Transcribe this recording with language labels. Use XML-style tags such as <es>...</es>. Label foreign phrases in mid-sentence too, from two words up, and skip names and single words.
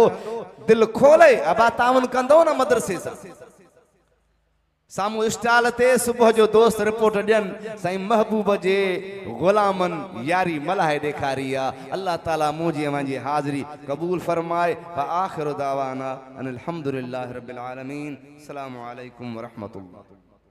<sd>दिलि खोले अबा तावन कंदो न मदरसे सां। सामू स्टाल ते सुबह जो दोस्त रिपोर्ट ॾियनि, साईं महबूब जे ग़ुलामनि यारी मल्हाए ॾेखारी आहे। अल्लाह ताला मुंहिंजी अवांजी हाज़िरी क़बूल फरमाए।</sd> <ar>وَآخِرُ دَعْوَانَا أَنِ الْحَمْدُ لِلَّهِ رَبِّ الْعَالَمِينَ. السَّلَامُ عَلَيْكُمْ وَرَحْمَةُ اللَّهِ.</ar>